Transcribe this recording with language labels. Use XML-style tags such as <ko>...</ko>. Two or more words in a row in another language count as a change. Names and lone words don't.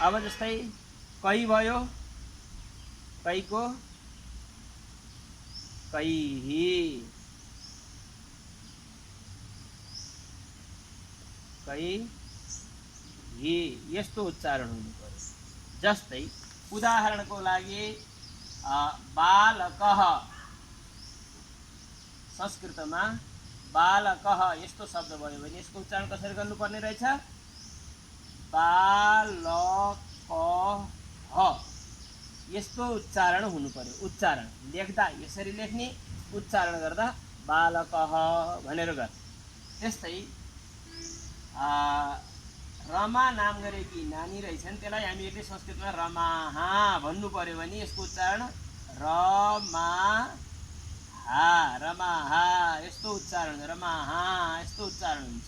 <ne>अब जस्तै कै भयो, कैको कैही, कैही, यस्तो उच्चारण हुनु पर्यो। जस्तै उदाहरणको लागि बालकः, संस्कृतमा बालकः यस्तो शब्द भयो भने यसको उच्चारण कसरी गर्नुपर्ने रहेछ? बालकः, यस्तो उच्चारण हुनु पर्यो। उच्चारण लेख्दा यसरी लेख्ने, उच्चारण गर्दा बालकः भनेर गर। त्यस्तै रमा नाम गरेकी नानी रहेछन्, त्यसलाई हामीहरूले संस्कृतमा रमाहा भन्नु पर्यो भने यसको उच्चारण रमाहा, रमाहा, यस्तो उच्चारण, रमाहा यस्तो उच्चारण हुन्छ।</ne>